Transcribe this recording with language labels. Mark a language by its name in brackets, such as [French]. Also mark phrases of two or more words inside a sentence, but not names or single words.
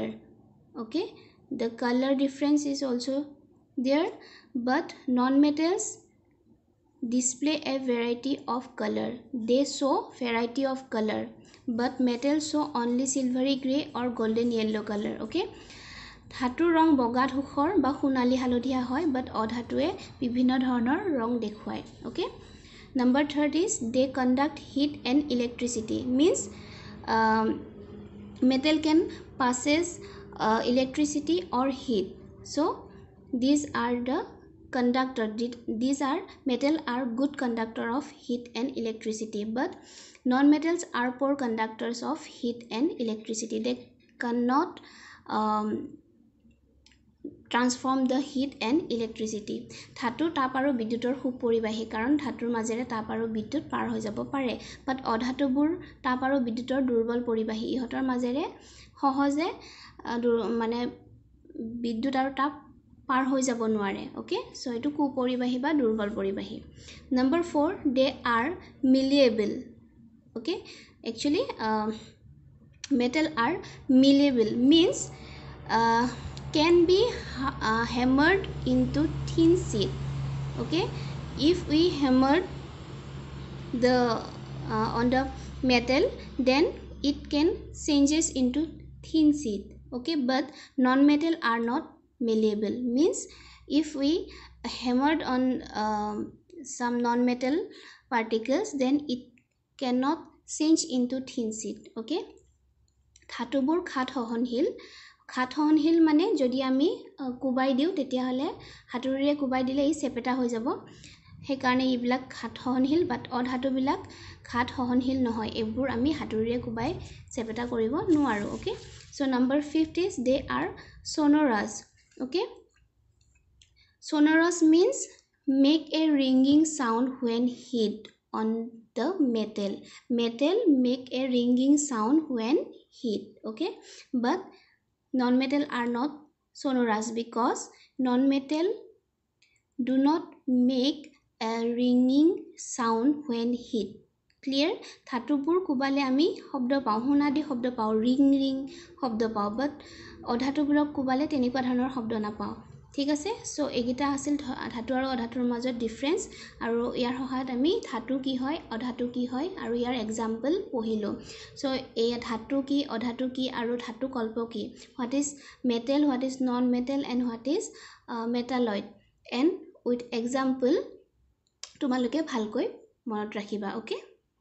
[English] Okay, the color difference is also there, but non-metals display a variety of color. They show variety of color, but metals show only silvery gray or golden yellow color. [Assamese] Okay, ধাতুৰ ৰং বগা ধূসৰ বা সোণালী হালধীয়া হয়, বাট অধাতুৱে বিভিন্ন ধৰণৰ ৰং দেখুৱায়. [English] ওকে. Number 3 is they conduct heat and electricity. Means metal can passes electricity or heat. So these are the conductor. These are metal are good conductor of heat and electricity, but non-metals are poor conductors of heat and electricity. They cannot transform the heat and electricity. [Assamese] ধাতু তাপ আৰু বিদ্যুতৰ সুপৰিবাহী, কাৰণ ধাতুৰ মাজেৰে তাপ আৰু বিদ্যুৎ পাৰ হৈ যাব পাৰে, বাট অধাতুবোৰ তাপ আৰু বিদ্যুতৰ দুৰ্বল পৰিবাহী, ইহঁতৰ মাজেৰে সহজে মানে বিদ্যুৎ আৰু তাপ পাৰ হৈ যাব নোৱাৰে. [English] okay, so [Assamese] এটো কুপৰিবাহী বা দুৰ্বল পৰিবাহী. [English] Number 4, they are malleable. Okay, actually metal are malleable, means can be hammered into thin sheet. Okay, if we hammered the on the metal, then it can changes into thin sheet. Okay, but non-metal are not malleable, means if we hammered on some non-metal particles, then it cannot change into thin sheet. [Assamese] Okay, ধাতুবোৰ খাট সহনশীল মানে যদি আমি কুবাই দিও তেতিয়া হলে হাতুৰিৰে কুবাই দিলে ই চেপেটা হৈ যাব, সেইকাৰণে এইবিলাক খাট সহনশীল, বাট অধাতুবিলাক খাট সহনশীল নহয়, এইবোৰ আমি হাতুৰিৰে কুবাই চেপেটা কৰিব নোৱাৰো. [English] okay, so number 5 is they are sonorous. Okay, sonorous means make a ringing sound when hit on the metal. Metal make a ringing sound when hit. Okay, but non-metal are not sonorous because non-metal do not make a ringing sound when hit. Clear? [Assamese] ধাতুবোৰ কুবালে আমি শব্দ পাওঁ, হুনাদি শব্দ পাওঁ, ৰিং ৰিং শব্দ পাওঁ, বাট অধাতুবোৰক কুবালে তেনেকুৱা ধৰণৰ শব্দ নাপাওঁ. ঠিক আছে, সো এগিটা আছিল ধাতু আৰু অধাতুৰ মাজত ডিফাৰেন্স, আৰু ইয়াৰ সহায়ত আমি ধাতু কি হয়, অধাতু কি হয়, আৰু ইয়াৰ এক্সাম্পল পঢ়িলো. সো এই ধাতু কি, অধাতু কি, আৰু ধাতু কল্প কি, [English] what is metal, what is non-metal, and what is metalloid, and with example [Assamese] তোমালোকে ভালকৈ মনত ৰাখিবা. [English] ওকে.